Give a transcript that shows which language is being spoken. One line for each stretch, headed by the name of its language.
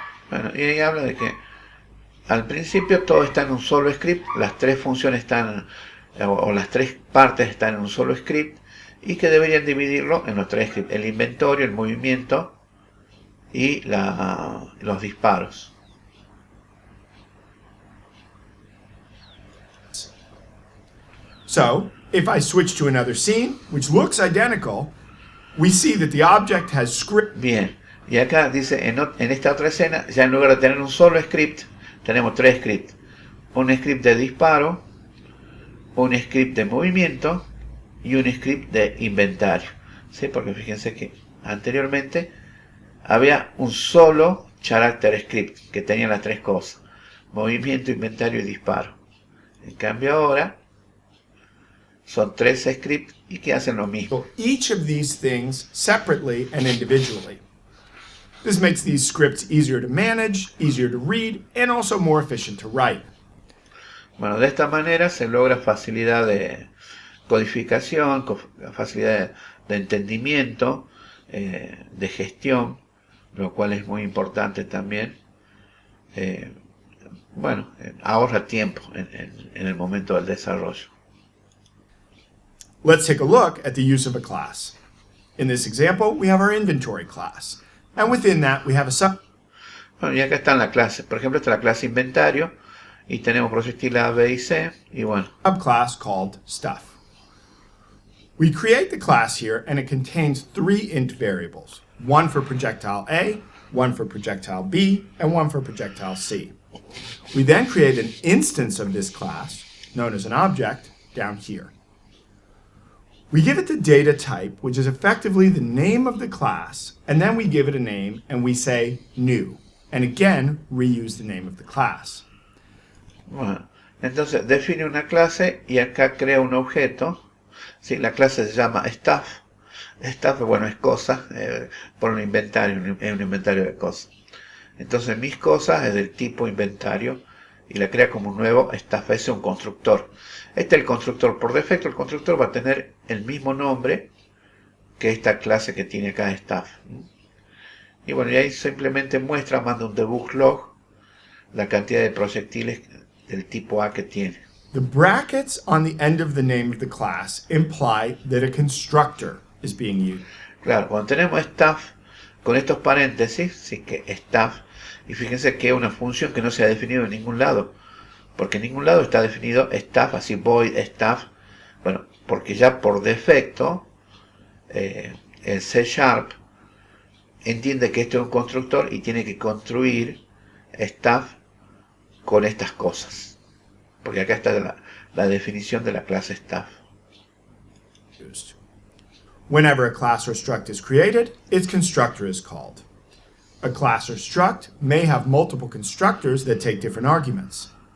Spanish: Bueno, y ahí habla de que al principio todo está en un solo script, las 3 funciones están, o las 3 partes están en un solo script, y que deberían dividirlo en los tres scripts: el inventorio, el movimiento y los disparos.
English: So, if I switch to another scene, which looks identical, we see that the object has script.
Spanish: Bien, y acá dice, en esta otra escena, ya en lugar de tener un solo script, tenemos tres scripts. Un script de disparo, un script de movimiento y un script de inventario. ¿Sí? Porque fíjense que anteriormente había un solo character script que tenía las tres cosas: movimiento, inventario y disparo. En cambio ahora son tres scripts y que hacen lo mismo.
English: Each of these things separately and individually. This makes these scripts easier to manage, easier to read, and also more efficient to write.
Spanish: Bueno, de esta manera se logra facilidad de codificación, facilidad de entendimiento, de gestión, lo cual es muy importante también. Bueno, ahorra tiempo en el momento del desarrollo.
English: Let's take a look at the use of a class. In this example, we have our inventory class. And within that, we have a
Spanish: Bueno, y acá están las clases. Por ejemplo, esta es la clase inventario. Y tenemos proyectil A, B y C. Y bueno.
English: subclass called stuff. We create the class here, and it contains three int variables. One for projectile A, one for projectile B, and one for projectile C. We then create an instance of this class, known as an object, down here. We give it the data type, which is effectively the name of the class, and then we give it a name and we say new, and again reuse the name of the class.
Spanish: Bueno, entonces define una clase y acá crea un objeto. Sí, la clase se llama stuff. Stuff, bueno, es cosa, por un inventario, un inventario de cosas. Entonces mis cosas es del tipo inventario y la crea como un nuevo stuff, es un constructor. Este es el constructor. Por defecto el constructor va a tener el mismo nombre que esta clase que tiene acá staff. Y bueno, y ahí simplemente muestra, manda un debug log, la cantidad de proyectiles del tipo A que tiene.
English: The brackets on the end of the name of the class imply that a constructor is being used.
Spanish: Claro, cuando tenemos staff con estos paréntesis, sí que staff, y fíjense que es una función que no se ha definido en ningún lado. Porque en ningún lado está definido staff, así void staff. Bueno, porque ya por defecto el C# entiende que esto es un constructor y tiene que construir staff con estas cosas. Porque acá está la definición de la clase staff.
English: Whenever a class or struct is created, its constructor is called. A class or struct may have multiple constructors that take different arguments.